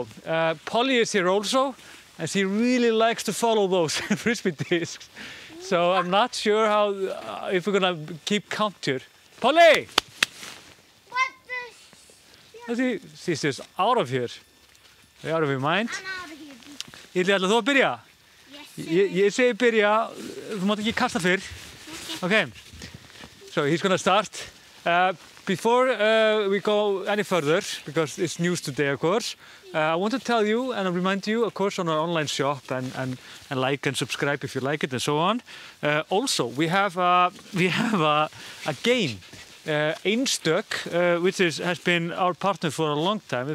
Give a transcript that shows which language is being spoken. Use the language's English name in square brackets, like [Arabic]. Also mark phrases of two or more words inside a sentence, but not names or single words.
[English] Polly is here also, and she really likes to follow those frisbee discs. So I'm not sure if we're gonna keep count here. Polly! What the? She's just out of here. You're out of your mind. I'm out of here. [Icelandic] Ítli, ætlar þú að byrja? [English] Yes, [Icelandic] Ég segi byrja, þú mátt ekki kasta fyrr. [English] Okay. So he's gonna start. Before we go any further, because it's news today, of course, I want to tell you and remind you, of course, on our online shop and like and subscribe if you like it and so on. Also, we have a game, Einstök, which has been our partner for a long time.